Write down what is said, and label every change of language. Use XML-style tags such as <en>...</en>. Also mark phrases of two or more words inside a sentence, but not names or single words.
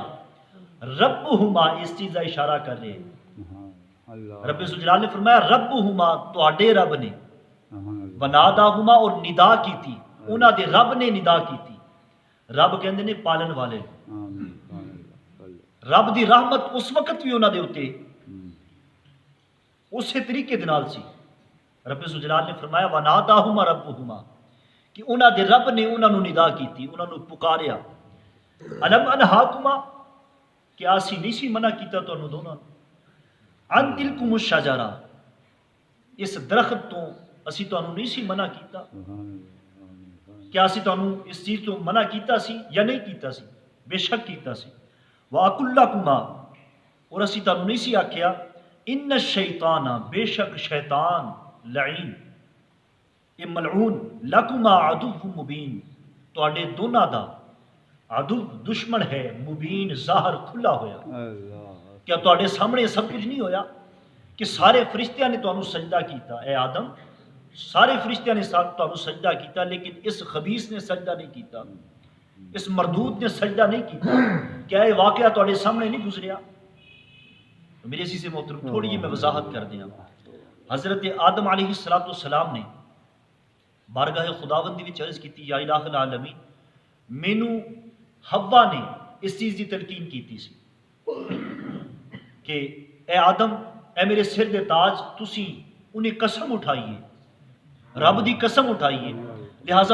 <ur>ربہما اس چیز کا اشارہ کر رہے ہیں.</ur> <pa>رب ذوالجلال نے فرمایا ربہما تواڈے رب نے، وَنَادَاهُمَا اور ندا کی تھی انہاں دے رب نے ندا کی تھی. رب کہندے نے پالن والے، رب دی رحمت اس وقت بھی انہاں دے اتے اسی طریقے دے نال سی. رب ذوالجلال نے فرمایا</pa> <ar>وَنَادَاهُمَا رَبُّهُمَا</ar> <pa>کہ انہاں دے رب نے انہاں نو ندا کیتی، انہاں نو پکاریا.</pa> <ar>الم انہاکما،</ar> <pa>کیا اسی نہیں سی منع کیتا تانوں دونوں</pa> <ar>عن تلکم الشجرہ،</ar> <pa>اس درخت تو اسی تانوں نہیں سی منع کیتا؟ کیا اسی تانوں اس چیز تو منع کیتا سی یا نہیں کیتا سی؟ بے شک کیتا سی.</pa> <ar>وَأَقُلْ لَكُمَا،</ar> <pa>اور اسی تانوں نہیں سی آکھیا</pa> <ar>ان الشیطان،</ar> <pa>بے شک شیطان لعین یہ ملعون،</pa> <ar>لکما عدو مبین،</ar> <pa>تواڈے دونوں دا عدو دشمن ہے، مبین ظاہر کھلا ہویا. کیا تواڈے سامنے سب کچھ نہیں ہویا کہ سارے فرشتیاں نے تانوں سجدہ کیتا؟ اے آدم سارے فرشتیاں نے تانوں سجدہ کیتا، لیکن اس خبیث نے سجدہ نہیں کیتا، اس مردود نے سجدہ نہیں کیتا. کیا یہ واقعہ تواڈے سامنے نہیں گزریا؟ میرے عزیز محترم تھوڑی جی میں وضاحت کر دیا. حضرت آدم علیہ السلام نے بارگاہ خداوندی وچ عرض کیتی</pa> <ar>یا الہ العالمین،</ar> <pa>مینوں حوا نے اس چیز کی تلقین کیتی سی کہ اے آدم اے میرے سر دے تاج تسی انہیں قسم اٹھائیے رب دی قسم اٹھائیے لہٰذا</pa>